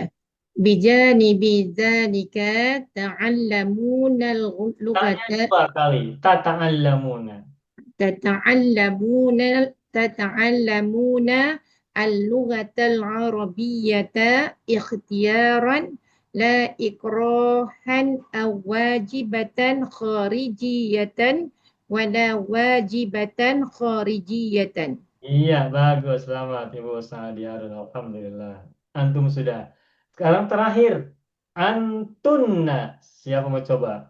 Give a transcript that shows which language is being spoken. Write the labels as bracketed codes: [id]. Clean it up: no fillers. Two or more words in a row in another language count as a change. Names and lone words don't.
[ar] بجانب ذلك تتعلمون [id] Tanya [ar] al-lughata [id] dua kali. [ar] Tata'allamuna. تتعلمون اللغة العربية اختيارا لا إكراها أو واجبة خارجية ولا واجبة خارجية. [id] Iya, bagus. Selamat, Ibu Sanadia. Alhamdulillah. Antum sudah. Sekarang terakhir. Antunna. Siapa mau coba?